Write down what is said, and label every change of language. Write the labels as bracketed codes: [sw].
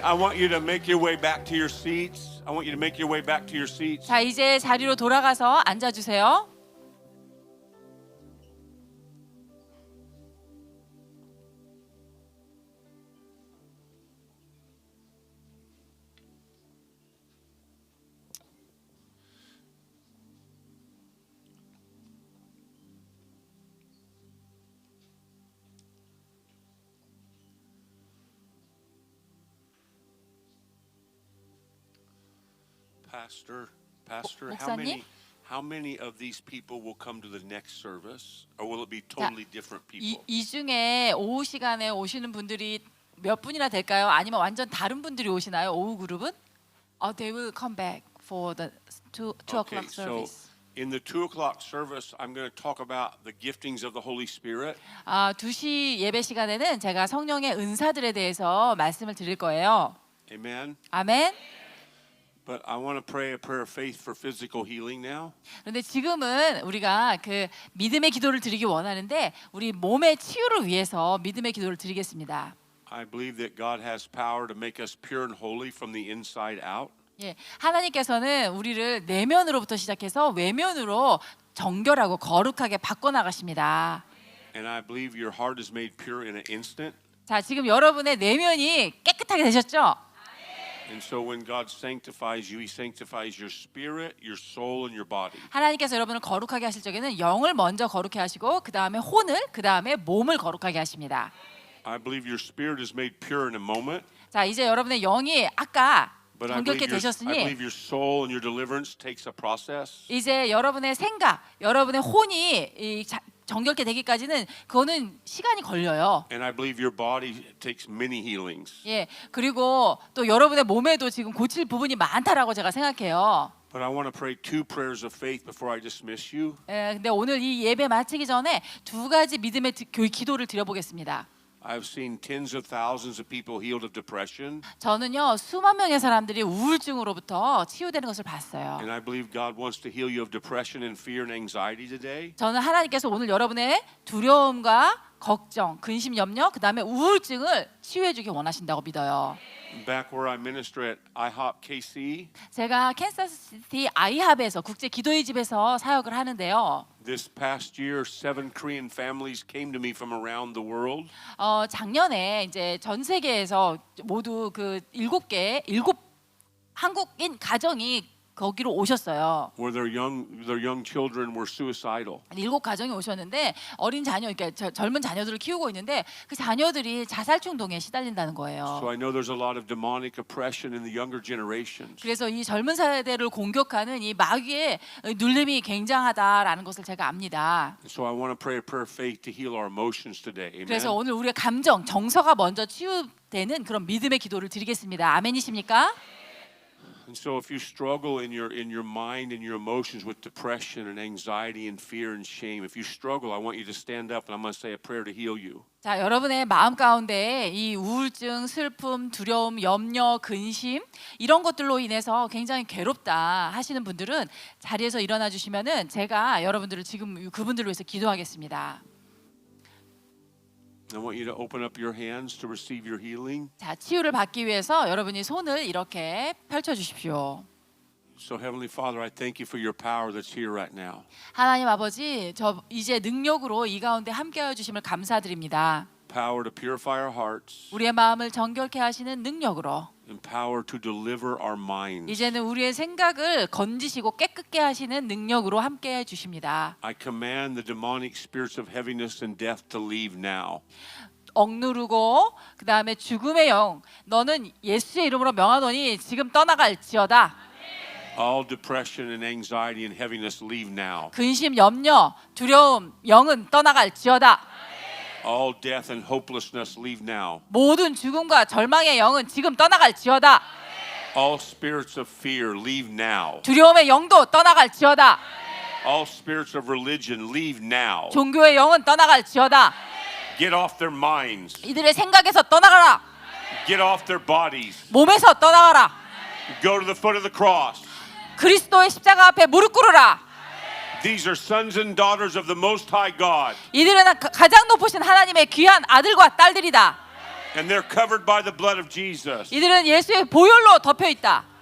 [en] I want you to make your way back to your seats. I want you to make your way back to your seats. [ko] 자, 이제 자리로 돌아가서 앉아주세요. [en] Pastor, [ko] 목사님? [en] how many of these people will come to the next service, or will it be totally different people? [ko] 이 중에 오후 시간에 오시는 분들이 몇 분이나 될까요? 아니면 완전 다른 분들이 오시나요? 오후 그룹은? [en] They will come back for the 2 o'clock service. In the 2 o'clock service, I'm going to talk about the giftings of the Holy Spirit. [ko] 2시 예배 시간에는 제가 성령의 은사들에 대해서 말씀을 드릴 거예요. [en] Amen. [ko] 아멘. [en] But I want to pray a prayer of faith for physical healing now. [ko] 그런데 지금은 우리가 그 믿음의 기도를 드리기 원하는데 우리 몸의 치유를 위해서 믿음의 기도를 드리겠습니다. [en] I believe that God has power to make us pure and holy from the inside out. [ko] 예, 하나님께서는 우리를 내면으로부터 시작해서 외면으로 정결하고 거룩하게 바꿔 나가십니다. [en] And I believe your heart is made pure in an instant. [ko] 자, 지금 여러분의 내면이 깨끗하게 되셨죠? [en] And so when God sanctifies you, He sanctifies your spirit, your soul, and your body. [ko] 하나님께서 여러분을 거룩하게 하실 적에는 영을 먼저 거룩해 하시고 그 다음에 혼을, 그 다음에 몸을 거룩하게 하십니다. [en] I believe your spirit is made pure in a moment. [ko] 자, 이제 여러분의 영이 아까 [en] But [ko] 정결케 [en] I [ko] 되셨으니 [en] believe your soul and your deliverance takes a process. [ko] 이제 여러분의 생각, 여러분의 혼이 정결케 되기까지는 그거는 시간이 걸려요. [en] And I believe your body takes many healings. [ko] 예, 그리고 또 여러분의 몸에도 지금 고칠 부분이 많다라고 제가 생각해요. [en] But I want to pray 2 prayers of faith before I dismiss you. [ko] 예, 근데 오늘 이 예배 마치기 전에 2가지 믿음의 기도를 드려보겠습니다. [en] I've seen tens of thousands of people healed of depression. [ko] 저는요 수만 명의 사람들이 우울증으로부터 치유되는 것을 봤어요. [en] And I believe God wants to heal you of depression and fear and anxiety today. [ko] 저는 하나님께서 오늘 여러분의 두려움과 걱정, 근심, 염려, 그 다음에 우울증을 치유해주기 원하신다고 믿어요. [en] Back where I minister at IHOP KC, [ko] 제가 캔사스시티 아이합에서 국제 기도의 집에서 사역을 하는데요. [en] This past year, 7 Korean families came to me from around the world. [ko] 작년에 이제 전 세계에서 모두 그 일곱 한국인 가정이 거기로 오셨어요. [en] Where their young children were suicidal. [ko] 7 가정이 오셨는데 어린 자녀, 그러니까 젊은 자녀들을 키우고 있는데 그 자녀들이 자살 충동에 시달린다는 거예요. [en] So I know there's a lot of demonic oppression in the younger generations. [ko] 그래서 이 젊은 세대를 공격하는 이 마귀의 눌림이 굉장하다라는 것을 제가 압니다. [en] So I want to pray a prayer of faith to heal our emotions today. Amen. [ko] 그래서 오늘 우리의 감정, 정서가 먼저 치유되는 그런 믿음의 기도를 드리겠습니다. 아멘이십니까? [en] And so if you struggle in your mind and your emotions with depression and anxiety and fear and shame, if you struggle, I want you to stand up and I'm going to say a prayer to heal you. [ko] 자, 여러분의 마음 가운데 이 우울증, 슬픔, 두려움, 염려, 근심 이런 것들로 인해서 굉장히 괴롭다 하시는 분들은 자리에서 일어나 주시면은 제가 여러분들을 지금 그분들을 위해서 기도하겠습니다. [en] I want you to open up your hands to receive your healing. [ko] 자, 치유를 받기 위해서 여러분이 손을 이렇게 펼쳐 주십시오. [en] So Heavenly Father, I thank you for your power that's here right now. [ko] 하나님 아버지, 저 이제 능력으로 이 가운데 함께하여 주심을 감사드립니다. [en] Power to purify our hearts [ko] 우리의 마음을 정결케 하시는 능력으로 [en] and power to deliver our minds. [ko] 이제는 우리의 생각을 건지시고 깨끗게 하시는 능력으로 함께해 주십니다. [en] I command the demonic spirits of heaviness and death to leave now. [ko] 억누르고 그 다음에 죽음의 영 너는 예수의 이름으로 명하노니 지금 떠나갈지어다. [en] All depression and anxiety and heaviness leave now. [ko] 근심, 염려, 두려움, 영은 떠나갈지어다. [en] All death and hopelessness leave now. [ko] 모든 죽음과 절망의 영은 지금 떠나갈지어다. [en] All spirits of fear leave now. [ko] 두려움의 영도 떠나갈지어다. [en] All spirits of religion leave now. [ko] 종교의 영은 떠나갈지어다. [en] Get off their minds. [ko] 이들의 생각에서 떠나가라. [en] Get off their bodies. [ko] 몸에서 떠나가라. [en] Go to the foot of the cross. [ko] 그리스도의 십자가 앞에 무릎 꿇으라. [en] These are sons and daughters of the Most High God. [ko] 이들은 가장 높으신 하나님의 귀한 아들과 딸들이다. [en] And they're covered by the blood of Jesus. [ko] 이들은 예수의 보혈로 덮여 있다.